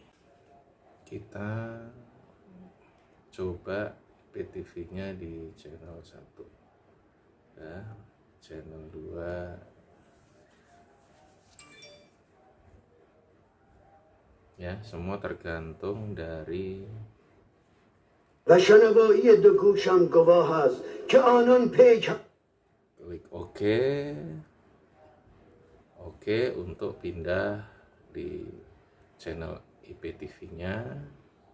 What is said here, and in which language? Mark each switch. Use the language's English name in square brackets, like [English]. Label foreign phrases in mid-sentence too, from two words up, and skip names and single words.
[Indonesian] Kita coba PTV-nya di channel 1 ya, channel 2 ya, semua tergantung dari [Persian] و شنوایی دو گوشم گواه است که آنان پیک [Indonesian] Klik OK. Oke untuk pindah di channel IPTV-nya.